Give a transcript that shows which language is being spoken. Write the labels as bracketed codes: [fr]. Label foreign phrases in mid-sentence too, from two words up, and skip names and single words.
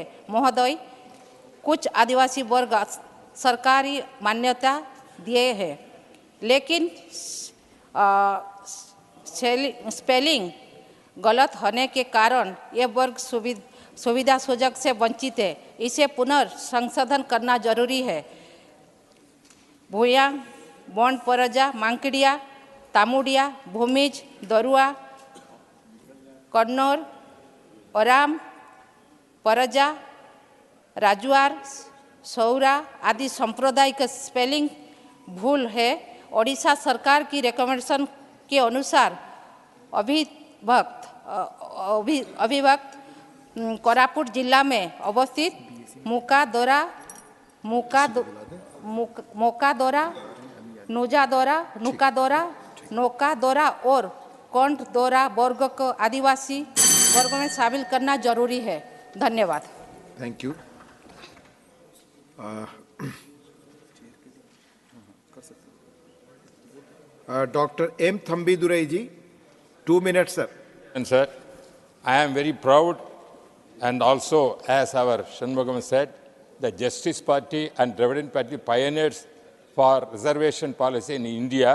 [hi] महोदय, कुछ आदिवासी वर्ग सरकारी मान्यता दिए हैं, लेकिन स्पेलिंग गलत होने के कारण ये वर्ग सुविधा सुजग से वंचित है। इसे पुनर्संशोधन करना जरूरी है। भूयांग, बंड परजा, मांकड़िया, तामुडिया, भूमिज, दरुआ, कन्नौर, ओराम, परजा, राजुआर, सौरा आदि संप्रदाय का स्पेलिंग भूल है। ओडिशा सरकार की रिकमेंडेशन के अनुसार अभिवक्त कोरापुट जिला में अवस्थित मुकादोरा, नौकादोरा और कोंडदोरा वर्ग को आदिवासी वर्ग में शामिल करना जरूरी है। धन्यवाद। [en] thank you. Dr. M. Thambidurai ji, 2 minutes, sir. And sir, I am very proud, and also, as our Shanmugam said, the Justice Party and Dravidian Party pioneers for reservation policy in India.